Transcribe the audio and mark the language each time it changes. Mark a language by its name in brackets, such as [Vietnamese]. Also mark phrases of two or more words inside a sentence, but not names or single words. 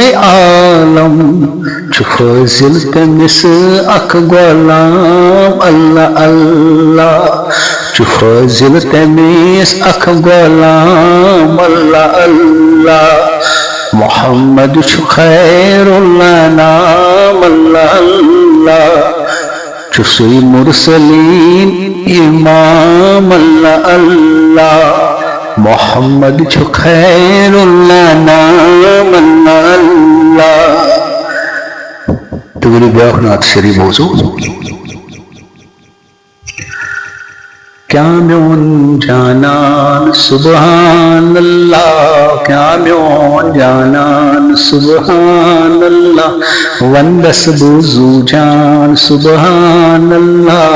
[Kashmiri] عالم چھُ فٲضِل تٔمِس اکھ غلام اللہ اللہ چھُ فٲضِل تٔمِس اکھ غلام اللہ اللہ محمد چھُ [Arabic] خیرُل انام [Kashmiri] اللہ اللہ چھُ سُے مرسلیٖن امام اللہ اللہ محمد چھُ [Arabic] خیرُل انام [Kashmiri] اللہ اللہ تو میری بیاکھ نعت شریف بوزو کیا میون جانان [Arabic] سبحان اللہ [Kashmiri] کیا میون جانان [Arabic] سبحان اللہ [Kashmiri] وندس بوزو جان [Arabic] سبحان اللہ